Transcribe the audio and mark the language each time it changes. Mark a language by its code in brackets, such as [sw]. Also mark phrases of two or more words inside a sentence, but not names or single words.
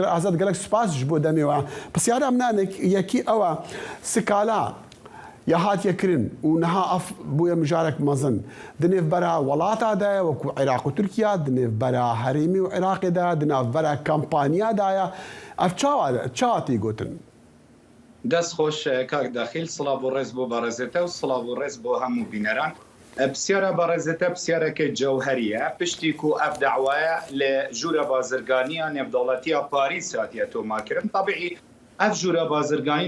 [ku] Azad gelek spas ji bo demê we. Pisyara em ne yekî ew e skala ya hatiye kirin û niha ev bûye mijarek mezin di nêvbera welata de ye wekû Iraq û Tirkiye di nêvbera herêmî û Iraqê de di navbera kampanya de ye ev çawa tê gotin [ckb] دەست خۆش کاک داخیل سڵاو و ڕێز بۆ بەڕێزێتە و سڵاو و ڕێز بۆ هەموو بینەران پرسیارە بەڕێزێتە پرسیارەکە جەوهەریە [ku] پشتی و ئەف داوایە لە ژوورە بازرگانیە نێودەوڵەتیە پاریس هاتیە تۆماکردن طبیعی ئەف ژوورە بازرگانی